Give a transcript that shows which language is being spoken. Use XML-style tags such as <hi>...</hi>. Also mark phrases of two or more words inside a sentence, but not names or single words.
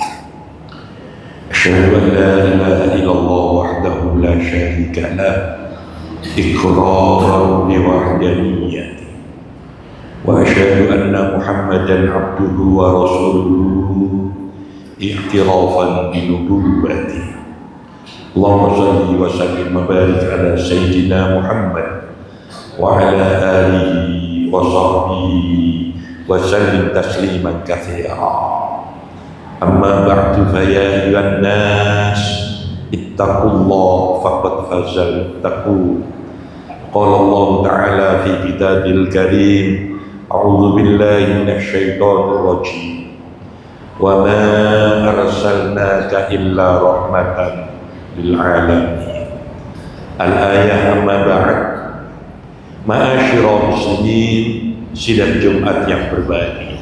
<ar>أشهد أن لا إله إلا الله وحده لا شريك له إقرارا بوحدانيته وأشهد أن محمدا عبده ورسوله اعترافا بنبوته. اللهم صل وسلم وبارك على سيدنا محمد وعلى آله وصحبه وسلم تسليما كثيرا. أما بعد فيا أيها الناس اتقوا الله فقد فاز المتقون. قال الله تعالى في الكتاب الكريم أعوذ بالله من الشيطان الرجيم. وما أرسلناك إلا رحمة للعالمين. الآية أما بعد. معاشر المسلمين,</ar> <id>sidang Jumat yang berbahagia.</id>